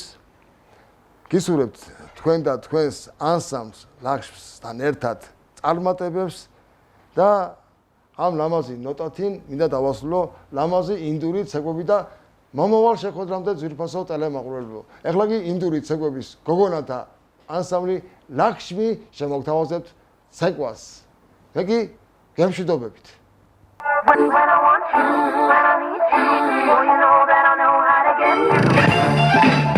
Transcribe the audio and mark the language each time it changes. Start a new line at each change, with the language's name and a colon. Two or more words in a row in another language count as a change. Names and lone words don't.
Georgian: გისურვებთ თქვენ და თქვენს ანსამბლს ლახშმსთან ერთად წარმატებებს და ამ ლამაზი ნოტათინ მინდა დავასრულო ლამაზი ინდური ცეკვები და მომავალ შეხვედრამდე ძვირფასო ტელემაყურებლებო. ეხლა კი ინდური ცეკვების გოგონათა ანსამბლი ლახშმი შემოგთავაზებთ ცეკვას. მე კი გემშვიდობებით.
English: When I want you, when I need you, you know that I know how to get you.